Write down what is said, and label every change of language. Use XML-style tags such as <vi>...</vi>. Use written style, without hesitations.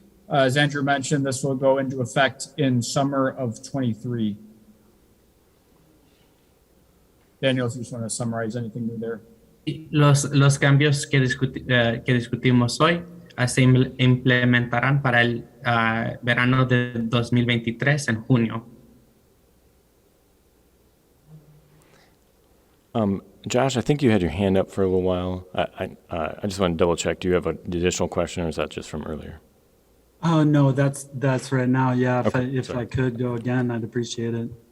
<en>As Andrew mentioned, this will go into effect in summer of 23. Daniel, if you just want to summarize anything new there.</en> <es>Los cambios que discutimos hoy se implementarán para el verano de 2023 en junio.</es> <en>Josh, I think you had your hand up for a little while. I just want to double check. Do you have an additional question, or is that just from earlier? Oh, no, that's right now. Yeah, if Okay, I could go again, I'd appreciate it.</en>